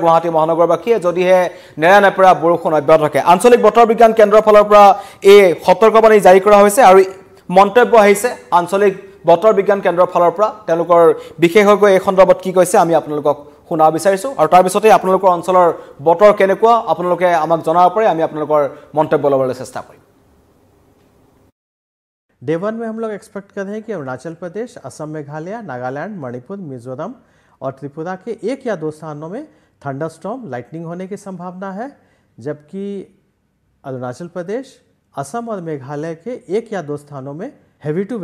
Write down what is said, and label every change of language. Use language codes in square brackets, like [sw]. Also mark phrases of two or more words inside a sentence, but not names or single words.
[as] গুৱাহাটী মহানগৰবাসীয়ে যদিহে নেৰানেপেৰা বৰষুণ অব্যাহত থাকে আঞ্চলিক বতৰ বিজ্ঞান কেন্দ্ৰৰ ফালৰ পৰা এই সতৰ্কবাণী জাৰি কৰা হৈছে আৰু মন্তব্য আহিছে আঞ্চলিক বতৰ বিজ্ঞান কেন্দ্ৰৰ ফালৰ পৰা তেওঁলোকৰ বিশেষজ্ঞ এই সন্দৰ্ভত কি কৈছে আমি আপোনালোকক শুনা বিচাৰিছো আৰু তাৰ পিছতে আপোনালোকৰ অঞ্চলৰ বতৰ কেনেকুৱা আপোনালোকে আমাক জনাব পাৰে আমি আপোনালোকৰ মন্তব্য লবলৈ চেষ্টা কৰিম [hi] डे 1 में हम लोग एक्सपेक्ट कर रहे हैं कि अरुणाचल प्रदेश असम मेघालय नागालैंड मणिपुर मिजोरम और त्रिपुरा के 1 या 2 स्थानों में [en] thunderstorm lightning [hi] होने की संभावना है जबकि अरुणाचल प्रदेश असम और मेघालय के 1 या 2 स्थानों में [en] heavy to